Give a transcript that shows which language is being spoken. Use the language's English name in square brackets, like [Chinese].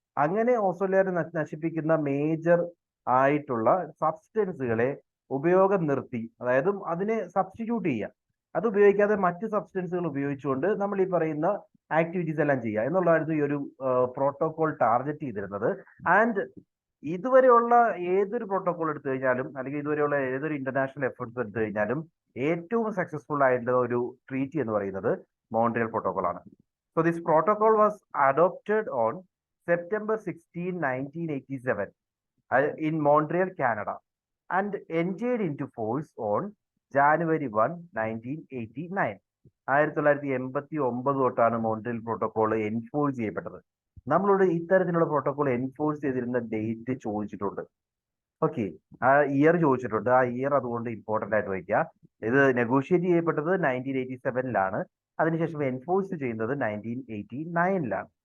[Malayalam] അങ്ങനെ ഓസോൺ ലെയറിനെ നശിപ്പിക്കുന്ന മേജർ ആയിട്ടുള്ള സബ്സ്റ്റൻസുകളെ ഉപയോഗം നിർത്തി, അതായത് അതിനെ സബ്സ്റ്റിറ്റ്യൂട്ട് ചെയ്യുക, അത് ഉപയോഗിക്കാതെ മറ്റ് സബ്സ്റ്റൻസുകൾ ഉപയോഗിച്ചുകൊണ്ട് നമ്മൾ ഈ പറയുന്ന ആക്ടിവിറ്റീസ് എല്ലാം ചെയ്യുക എന്നുള്ളതായിരുന്നു ഈ ഒരു പ്രോട്ടോകോൾ ടാർഗറ്റ് ചെയ്തിരുന്നത്. ആൻഡ് ഇതുവരെയുള്ള ഏതൊരു പ്രോട്ടോകോൾ എടുത്തു കഴിഞ്ഞാലും അല്ലെങ്കിൽ ഇതുവരെയുള്ള ഏതൊരു ഇന്റർനാഷണൽ എഫേർട്സ് എടുത്തു കഴിഞ്ഞാലും ഏറ്റവും സക്സസ്ഫുൾ ആയിട്ടുള്ള ഒരു ട്രീറ്റി എന്ന് പറയുന്നത് മോൺട്രിയൽ പ്രോട്ടോകോൾ ആണ്. [English] So this protocol was adopted on September 16, 1987 in Montreal, Canada, and entered into force on January 1, 1989. [Malayalam] 1989 തൊട്ടാണ് മോൺട്രിയൽ പ്രോട്ടോകോൾ എൻഫോഴ്സ് ചെയ്യപ്പെട്ടത്. നമ്മളോട് ഇത്തരത്തിലുള്ള പ്രോട്ടോകോൾ എൻഫോഴ്സ് ചെയ്തിരുന്ന ഡേറ്റ് ചോദിച്ചിട്ടുണ്ട്. ഓക്കെ, ആ ഇയർ ചോദിച്ചിട്ടുണ്ട്. ആ ഇയർ അതുകൊണ്ട് ഇമ്പോർട്ടന്റ് ആയിട്ട് വയ്ക്കുക. ഇത് നെഗോഷിയേറ്റ് ചെയ്യപ്പെട്ടത് 1987 അതിനുശേഷം എൻഫോഴ്സ് ചെയ്യുന്നത് 1989.